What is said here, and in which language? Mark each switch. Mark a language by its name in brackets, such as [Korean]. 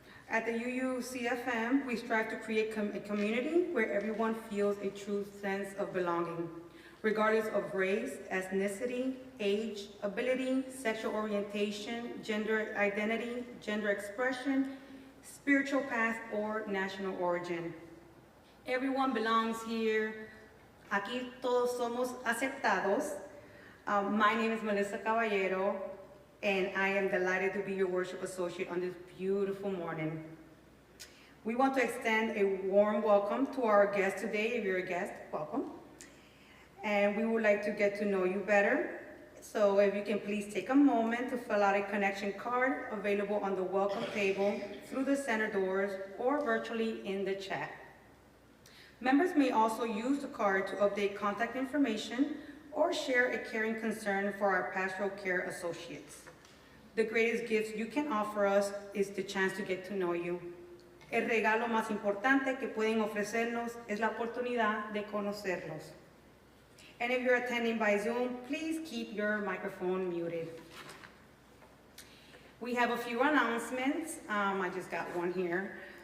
[English] At the UUCFM, we strive to create a community where everyone feels a true sense of belonging, regardless of race, ethnicity, age, ability, sexual orientation, gender identity, gender expression, spiritual path, or national origin. Everyone belongs here. [Spanish] Aquí todos somos aceptados. [English] My name is Melyssa Caballaro, and I am delighted to be your worship associate on this beautiful morning. We want to extend a warm welcome to our guest today. If you're a guest, welcome. And we would like to get to know you better. So if you can please take a moment to fill out a connection card available on the welcome table, through the center doors, or virtually in the chat. Members may also use the card to update contact information or share a caring concern for our pastoral care associates. The greatest gift you can offer us is the chance to get to know you. [Spanish] El regalo más importante que pueden ofrecernos es la oportunidad de conocerlos. [English] And if you're attending by Zoom, please keep your microphone muted. We have a few announcements. I just got one here.